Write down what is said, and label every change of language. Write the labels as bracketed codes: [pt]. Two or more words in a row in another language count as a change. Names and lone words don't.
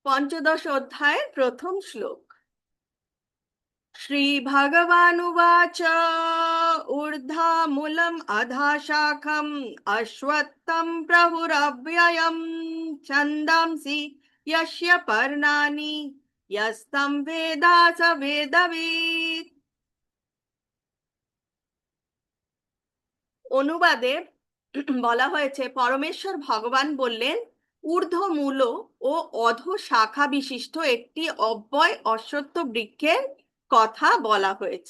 [bn] পঞ্চদশ অধ্যায়ের প্রথম শ্লোক। [sa] শ্রীভগবানুবাচ ঊর্ধ্বমূলम् অধঃ শাখम् অশ্বত্থম প্রভুরব্যয়ম ছন্দাংসি यस्य पर्णानि यस्तं वेद स वेदवित्। [bn] অনুবাদে বলা হয়েছে, পরমেশ্বর ভগবান বললেন, ঊর্ধ্বমূল ও অধ শাখা বিশিষ্ট একটি অব্যয় অশ্বত্থ বৃক্ষের কথা বলা হয়েছে।